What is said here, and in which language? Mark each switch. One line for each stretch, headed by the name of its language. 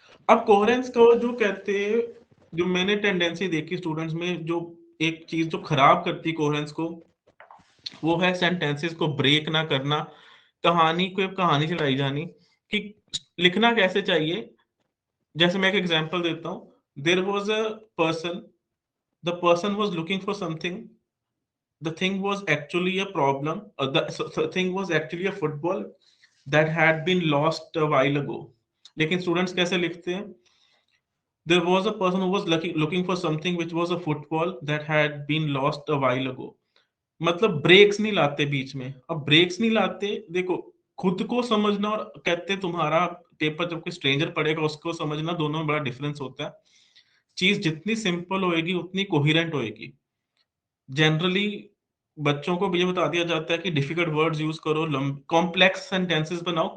Hindi: अब कोहेरेंस को जो कहते हैं, जो मैंने टेंडेंसी देखी स्टूडेंट्स में, जो एक चीज जो खराब करती कोहेरेंस को, वो है सेंटेंसेस को ब्रेक ना करना, कहानी को कहानी चलाई जानी. कि लिखना कैसे चाहिए. जैसे मैं एक एग्जांपल देता हूँ.
English: There was a person the person was looking for something, the thing was actually a problem, the thing was actually a football that had been lost a while ago.
Hindi: लेकिन स्टूडेंट्स कैसे लिखते हैं?
English: There was a person who was looking for something which was a football that had been lost a while ago.
Hindi: मतलब breaks नहीं लाते बीच में। अब breaks नहीं लाते, देखो खुद को समझना और कहते तुम्हारा पेपर जब कोई स्ट्रेंजर पढ़ेगा उसको समझना, दोनों में बड़ा डिफरेंस होता है। चीज जितनी सिंपल होएगी उतनी कोहिरेंट होएगी। जनरली बच्चों को ये बता दिया जाता है कि डिफिकल्ट वर्ड्स यूज करो, कॉम्प्लेक्स सेंटेंसेस बनाओ।